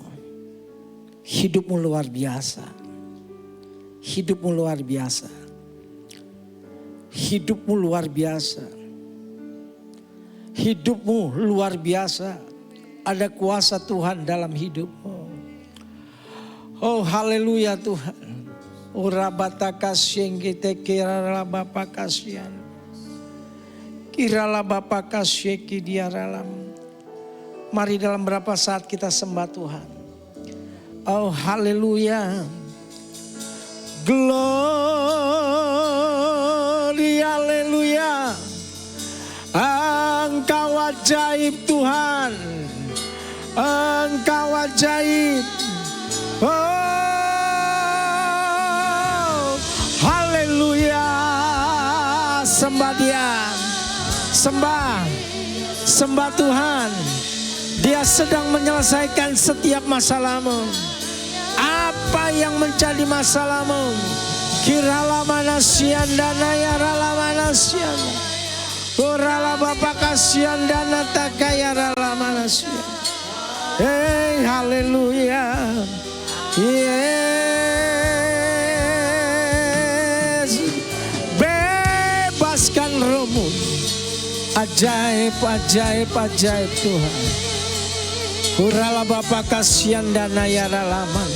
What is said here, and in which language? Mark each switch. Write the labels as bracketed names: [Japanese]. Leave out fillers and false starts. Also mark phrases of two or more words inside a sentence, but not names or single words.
[Indonesian] Hidupmu luar biasa. Hidupmu luar biasa. Hidupmu luar biasa. Hidupmu luar biasa. Ada kuasa Tuhan dalam hidupmu. Oh haleluya Tuhan. Urabataka syengkite kirala bapa kasihan. Kirala bapa kasyeki diaralam. Mari dalam berapa saat kita sembah Tuhan. Oh haleluya. Glory haleluya. Engkau ajaib Tuhan. Engkau ajaib. Oh, haleluya. Sembah Dia. Sembah Tuhan. Dia sedang menyelesaikan setiap masalahmu. Apa yang menjadi masalahmu? Kirala manasian dana yarala manasian. Urala bapa kasian dana takayarala manasian. Hey, haleluya. Yes. Bebaskan rohmu. Ajaib, ajaib, ajaib Tuhan. Urala bapa kasian dana yarala mana.